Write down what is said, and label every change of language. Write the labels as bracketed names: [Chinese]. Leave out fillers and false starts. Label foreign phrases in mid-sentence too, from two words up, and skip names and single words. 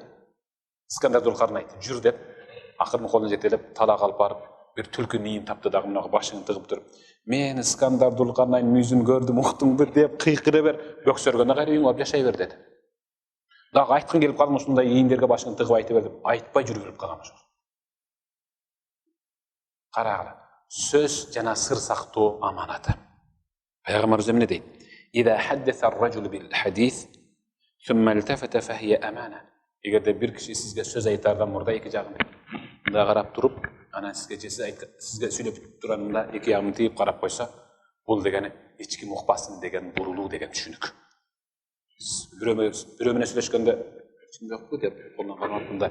[Kyrgyz] Искандар Дулкарнайн айтты, жүр деп, акырын колун жетелеп, талак алып барып, бир түлкү нийин тапты дагы мынага башын тыгып туруп, мен Искандар Дулкарнайн мүйзүн көрдүм, уктуңбу деп кыйкыра бер, бөксөргөндө кайра үйүңө алып жашай бер деди. Дагы айткың келип калдым, ушундай ийиндерге башын тыгып айта бер деп, айтпай жүрүп өлүп калган ошол. Карагыла, сөз жана сыр сактоо аманаты. Пайгамбарыбыз эмне дейт? [Arabic] إذا حدث الرجل بالحديث ثم التفت فهي أمانة. [Kyrgyz] Эгерде бир киши сизге сөз айтардан мурда эки жагын мындай карап туруп, анан сизге сүйлөп турганда эки жагын тийип карап койсо, бул дегени эч ким укпасын деген бурулуу деген түшүнүк. Бирөө менен сүйлөшкөндө чындыкпы деп колунан кармап мындай.